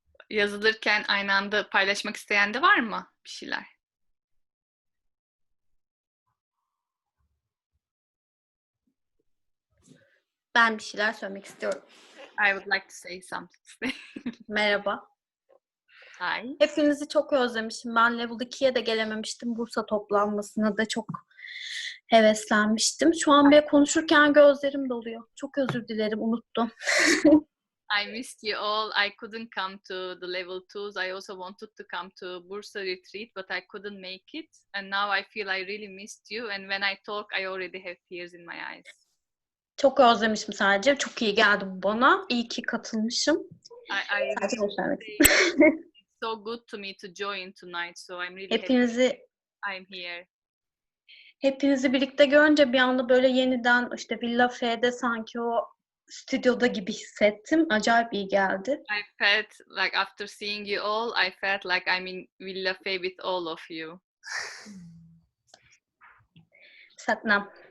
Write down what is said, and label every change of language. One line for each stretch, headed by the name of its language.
Turkish: Yazılırken aynı anda paylaşmak isteyen de var mı bir şeyler? Ben bir şeyler söylemek istiyorum.
English: I would like to say something.
Turkish: Merhaba.
English: Hi.
Turkish: Hepinizi çok özlemişim. Ben Level 2'ye de gelememiştim. Bursa toplanmasına da çok heveslenmiştim. Şu an bile konuşurken gözlerim doluyor. Çok özür dilerim, unuttum.
English: I missed you all. I couldn't come to the level 2s. I also wanted to come to Bursa retreat, but I couldn't make it. And now I feel I really missed you. And when I talk, I already have tears in my eyes.
Turkish: Çok özlemişim sadece. Çok iyi geldi bu bana. İyi ki katılmışım.
English: I
Turkish: Sadece özlemek.
English: it's so good to me to join tonight. So I'm really happy I'm here.
Turkish: Hepinizi birlikte görünce bir anda böyle yeniden işte Villa F'de sanki o stüdyoda gibi hissettim. Acayip iyi geldi.
English: I felt like after seeing you all, I felt like I'm in Villa Fe with all of you.
Punjabi: Satnam.